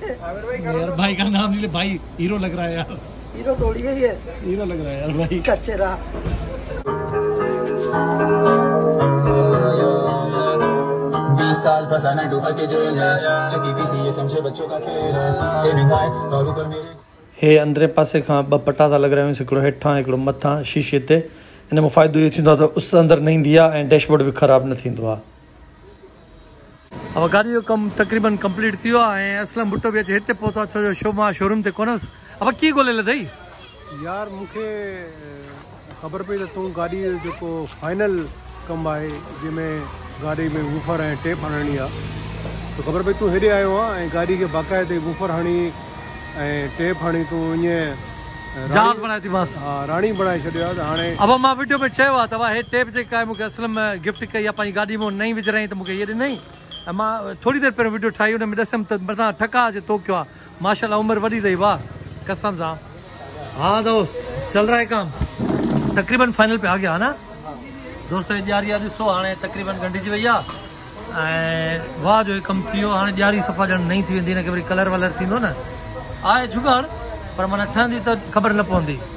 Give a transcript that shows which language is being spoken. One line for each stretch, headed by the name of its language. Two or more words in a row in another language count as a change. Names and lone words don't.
Hindi: यार भाई का नाम नहीं ले भाई, हीरो लग रहा है यार। हीरो थोड़ी है ये, हीरो लग रहा है यार भाई। कचरा। 20 साल फसाना डूबा के जेल है, चक्की पीसी ये समझे बच्चों का खेल है। और ऊपर मेरे
Sindhi: हे अंदरे पासे खां 2 पटाटा लॻ रहिया आहिनि, हिकिड़ो हेठां हिकिड़ो मथां शीशे ते। हिन में फ़ाइदो इहो थींदो आहे त उस अंदरि न ईंदी आहे ऐं डैशबोर्ड बि ख़राबु न थींदो आहे। अब गाॾी जो कमु तक़रीबन कंप्लीट थी वियो आहे ऐं असलम भुट्टो बि अचे हिते पहुतो आहे, छो जो शो मां शोरूम ते कोन हुउसि। अब कीअं ॻोल्हे लथई? यार मूंखे ख़बर पई त तूं गाॾी जो जेको फाइनल कमु आहे जंहिंमें गाॾी में वूफर ऐं टेप हणणी आहे, त ख़बर पई तूं हेॾे आयो आहे ऐं गाॾी खे बाक़ाइदे वूफर हणी ऐं टेप हणी तूं ईअं जहाज बनाए थी बस। हाँ, राणी बनाए छॾियो आहे। त हाणे अब मां वीडियो में चयो आहे त हे टेप जेका आहे मूंखे असलम गिफ्ट कई आहे, पंहिंजी गाॾी में नई विझराई त मूंखे इहे ॾिनई ऐं मां थोरी देरि पहिरियों वीडियो ठाही, हुन में ॾिसमि त मथां ठका जे तो कयो आहे। माशाल्लाह उमिरि वॾी अथई वाह कसम सां।
Hindi: हाँ दोस्त चल रहा है काम, तक़रीबन फाइनल पे आ गया है ना दोस्तों।
Sindhi: ॾियारी आहे ॾिसो हाणे तक़रीबन गंढिजी वई आहे ऐं वाह जो कमु थी वियो। हाणे ॾियारी सफ़ा ॼण नई थी वेंदी, हिनखे वरी कलर वलर थींदो न, आहे जुगाड़ पर माना ठहंदी त ख़बर न पवंदी।